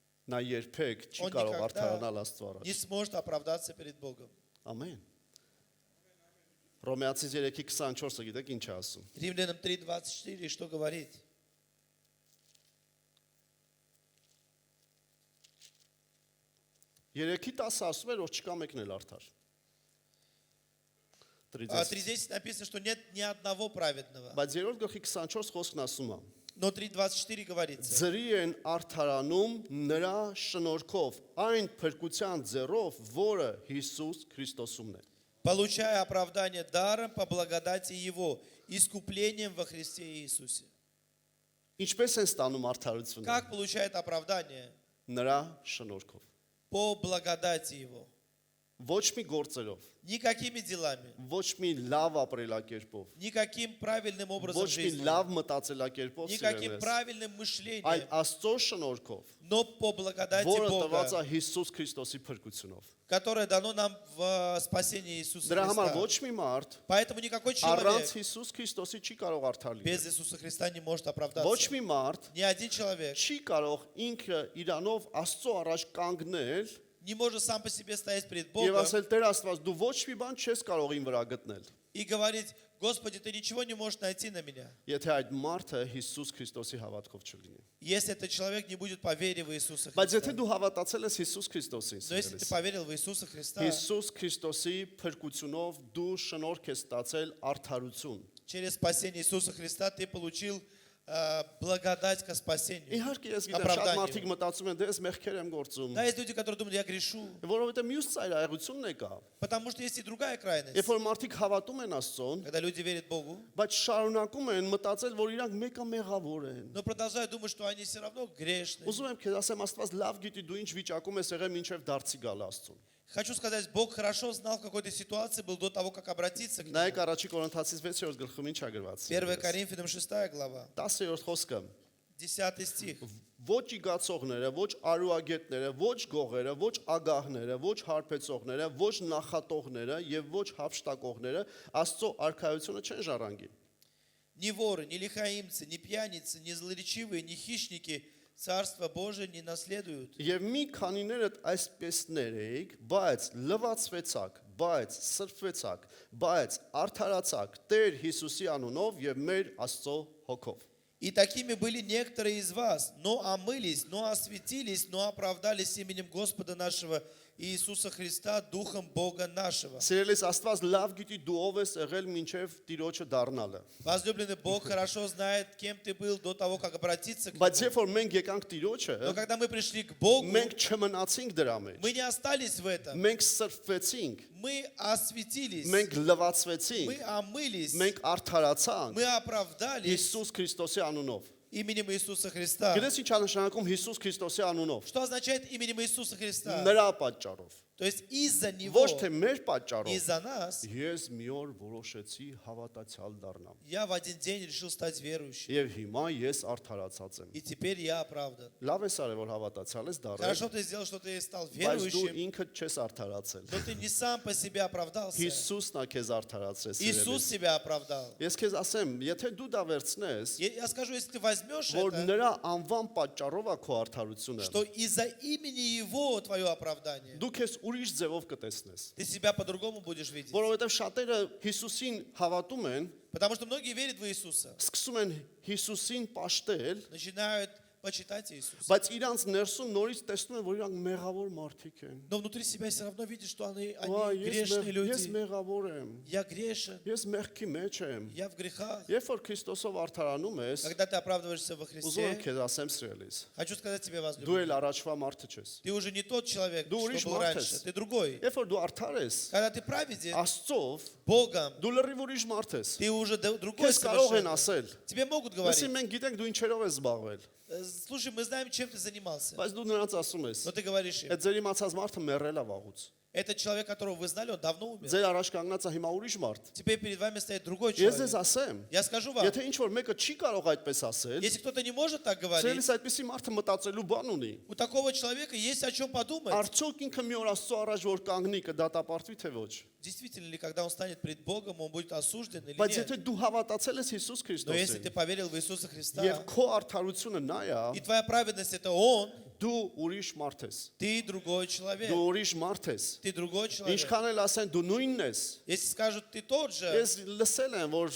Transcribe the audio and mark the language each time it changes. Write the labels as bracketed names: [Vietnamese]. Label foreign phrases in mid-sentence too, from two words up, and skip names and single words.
[Armenian] Նա երբեք չի [Russian] Он [Armenian] կարող [Russian] никогда [Armenian] արդարանալ Աստծո առաջ։ [Russian] не сможет оправдаться перед Богом. [Armenian] Ամեն։ Հռոմեացիս 3:24-ը գիտեք ինչ է ասում։ [Russian] Римлянам 3:24, что говорит? [Armenian] Երեքի 10 ասում էր, որ չկա մեկն էլ արդար։ [Russian] 3:10 написано, что нет ни одного праведного. [Armenian] Բայց 3-րդ գլխի 24 խոսքն ասում է. [Russian] Но 3:24 говорится. [Armenian] Ձրի են արդարանում նրա շնորհքով, այն փրկության ձեռով, որը Հիսուս Քրիստոսումն է։ [Russian] Получая оправдание даром по благодати Его, искуплением во Христе Иисусе. [Armenian] Ինչպես են ստանում արդարությունը։ [Russian] Как получает оправдание? [Armenian] Նրա շնորհքով։ [Russian] По благодати Его. [Armenian] Ոչ մի գործերով, [Russian] Никакими делами, [Armenian] ոչ մի լավ ապրելակերպով, [Russian] никаким правильным образом [Armenian] ոչ մի [Russian] жизни, [Armenian] լավ մտածելակերպով [Russian] никаким [Armenian] սիրելես, [Russian] правильным [Armenian] այլ [Russian] мышлением, [Armenian] Աստծո շնորհքով, [Russian] но по благодати [Armenian] որը տրված [Russian] Бога, [Armenian] է Հիսուս Քրիստոսի փրկությունով։ [Russian] которое дано нам в спасении Иисуса [Armenian] Դրա համար [Russian] Христа. [Armenian] ոչ մի մարդ [Russian] Поэтому никакой [Armenian] առանց [Russian] человек [Armenian] Հիսուս Քրիստոսի չի կարող արդար լինել։ [Russian] без Иисуса Христа не может [Armenian] Ոչ [Russian] оправдаться. [Armenian] մի մարդ [Russian] Ни один человек [Armenian] չի կարող ինքը իրանով Աստծո առաջ կանգնել [Russian] не может сам по себе стоять перед [Armenian] եւ [Russian] Богом [Armenian] ասել Տեր Աստված, դու ոչ մի բան չես կարող ին վրա գտնել։ [Russian] и говорить: Господи, ты ничего не можешь найти на меня, [Armenian] Եթե այդ մարդը Հիսուս Քրիստոսի հավատքով չլինի։ [Russian] если этот человек не будет по вере в Иисуса [Armenian] Բայց եթե [Russian] Христа. [Armenian] դու հավատացել ես Հիսուս Քրիստոսին, [Russian] Но если ты поверил в Иисуса Христа, [Armenian] Հիսուս Քրիստոսի փրկությունով դու շնորհք ես ստացել արդարություն։ [Russian] через спасение Иисуса Христа ты получил благодать ко спасению. [Armenian] Իհարկե ես գիտեմ, շատ [Russian] Оправдание. [Armenian] մարդիկ մտածում են, դե ես մեղքեր եմ գործում, [Russian] Да, есть люди, которые думают: я грешу, [Armenian] որովհետեւ մյուս ծայրահեղությունն է կա։ [Russian] потому что есть и другая крайность. [Armenian] Երբ որ մարդիկ հավատում են Աստծուն, [Russian] Когда люди верят Богу, [Armenian] բայց շարունակում են մտածել, որ իրանք մեկը մեղավոր են։ [Russian] но продолжают думать, что они все равно грешны. [Armenian] Ուզում եմ քեզ ասեմ, Աստված լավ գիտի դու ինչ վիճակում ես եղել մինչև դարձի գալ Աստծուն։ [Russian] Хочу сказать, Бог хорошо знал, в какой-то ситуации был до того, как обратиться к Нему. [Armenian] Նայեք առաջի Կորինթացիս 6-րդ գլխում ինչ է գրված։ [Russian] 1 Коринфянам 6 глава, [Armenian] 10-րդ խոսքը։ [Russian] 10 стих. [Armenian] Ոչ իգացողները, ոչ արուագետները, ոչ գողերը, ոչ ագահները, ոչ հարբեցողները, ոչ նախատողները եւ ոչ հափշտակողները Աստծո արքայությունը չեն ժառանգի։ [Russian] Ни воры, ни лихаимцы, ни пьяницы, ни злоречивые, ни хищники Царство Божие не наследуют. [Armenian] Եվ մի քանիներդ այսպեսներ էիք, բայց լվացվեցաք, բայց սրբվեցաք, բայց արդարացաք Տեր Հիսուսի անունով եւ մեր Աստծո հոգով։ [Russian] И такими были некоторые из вас, но омылись, но осветились, но оправдались именем Господа нашего Иисуса Христа, Духом Бога нашего. [Armenian] Սիրելիս Աստված լավ գիտի դու ով ես եղել մինչև Տիրոջը դառնալը։ [Russian] Возлюбленный Бог хорошо знает, кем ты был до того, как обратиться к [Armenian] Բայց [Russian] Нему. [Armenian] երբ որ մենք եկանք Տիրոջը, [Russian] Но когда мы пришли к Богу, [Armenian] մենք չմնացինք դրա մեջ։ [Russian] мы не остались в этом. [Armenian] Մենք սրբվեցինք, [Russian] Мы осветились, [Armenian] մենք լվացվեցինք, [Russian] мы омылись, [Armenian] մենք արդարացանք [Russian] мы оправдались [Armenian] Հիսուս Քրիստոսի անունով։ [Russian] именем Иисуса Христа. [Armenian] Գիտես ինչ է նշանակում Հիսուս Քրիստոսի անունով։ [Russian] Что означает именем Иисуса Христа? [Armenian] Նրա պատճառով։ [Russian] То есть из-за Него, [Armenian] Ոչ թե մեր պատճառով։ [Russian] из-за нас, [Armenian] Ես մի օր որոշեցի հավատացյալ դառնամ։ [Russian] я в один день решил стать верующим. [Armenian] Եվ հիմա ես արդարացած եմ։ [Russian] И теперь я оправдан. [Armenian] Լավ ես արել որ հավատացյալ ես դառել, [Russian] Хорошо ты сделал, что ты стал [Armenian] բայց դու [Russian] верующим, [Armenian] ինքդ չես արդարացել։ [Russian] но ты не сам по себе оправдался. [Armenian] Հիսուսն է քեզ արդարացրել։ [Russian] Иисус тебя оправдал. [Armenian] Ես քեզ ասեմ, եթե դու դա վերցնես, [Russian] Я скажу, если ты возьмешь [Armenian] որ [Russian] это, [Armenian] նրա անվան պատճառով է քո արդարությունը, [Russian] что из-за имени Его твое оправдание, [Armenian] դու քեզ ուրիշ ձևով կտեսնես։ [Russian] ты себя по-другому будешь видеть. [Armenian] Որովհետև շատերը Հիսուսին հավատում են, [Russian] Потому что многие верят в Иисуса, [Armenian] սկսում են Հիսուսին պաշտել, [Russian] начинают почитать Иисуса. [Armenian] բայց իրանց ներսում նորից տեսնում են, որ իրանք մեղավոր մարդիկ են։ [Russian] Но внутри себя все равно видят, что они [Armenian] Վայ, [Russian] грешные [Armenian] ես [Russian] люди. [Armenian] մեղավոր եմ։ [Russian] Я грешен, [Armenian] Ես մեղքի մեջ եմ։ [Russian] я в грехах. [Armenian] Երբ որ Քրիստոսով արդարանում ես, [Russian] Когда ты оправдываешься во [Armenian] ուզում եմ [Russian] Христе, [Armenian] քեզ ասեմ սիրելիս, [Russian] хочу сказать тебе, [Armenian] դու [Russian] возлюбленный, [Armenian] էլ առաջվա մարդը չես։ [Russian] ты уже не тот человек, [Armenian] Դու [Russian] что [Armenian] ուրիշ [Russian] был [Armenian] մարդ [Russian] раньше, [Armenian] ես։ [Russian] ты другой. [Armenian] Երբ որ դու արդար ես, [Russian] Когда ты праведен [Armenian] Աստծով, [Russian] Богом, [Armenian] դու լրիվ ուրիշ մարդ ես։ [Russian] ты уже другой [Armenian] Քեզ կարող են [Russian] совершенно. [Armenian] ասել, [Russian] Тебе могут [Armenian] «Լսի, [Russian] говорить: [Armenian] մենք գիտենք դու ինչերով ես զբաղվել», [Russian] слушай, мы знаем, чем ты занимался. [Armenian] բայց դու նրանց ասում ես, [Russian] Но ты говоришь им: [Armenian] այդ ձեր իմացած մարդը մեռել է վաղուց։ [Russian] этот человек, которого вы знали, он давно умер. [Armenian] Ձեր առաջ կանգնած է հիմա ուրիշ մարդ։ [Russian] Теперь перед вами стоит другой [Armenian] Ես ձեզ [Russian] человек. [Armenian] ասեմ, [Russian] Я скажу вам, [Armenian] եթե ինչ որ մեկը չի կարող այդպես ասել, [Russian] если кто-то не может так говорить, [Armenian] ցելիս այդպեսի մարդը մտածելու բան ունի։ [Russian] у такого человека есть о чем подумать. [Armenian] Արդյոք ինքը մի օր Աստծո առաջ որ կանգնի կդատապարտվի թե ոչ։ [Russian] Действительно ли, когда он станет пред Богом, он будет осужден или [Armenian] Բայց [Russian] нет? [Armenian] եթե дու հավատացել ես Հիսուս [Russian] Но если ты [Armenian] Քրիստոսին [Russian] поверил в Иисуса Христа, [Armenian] եւ քո արդարությունը նա է, [Russian] и твоя праведность это Он, [Armenian] դու ուրիշ մարդ ես։ [Russian] Ты другой человек. [Armenian] Դու ուրիշ մարդ ես։ [Russian] Ты другой человек. [Armenian] Ինչքան էլ ասեն դու նույնն ես։ [Russian] Если скажут, ты тот же, [Armenian] Ես լսել եմ, որ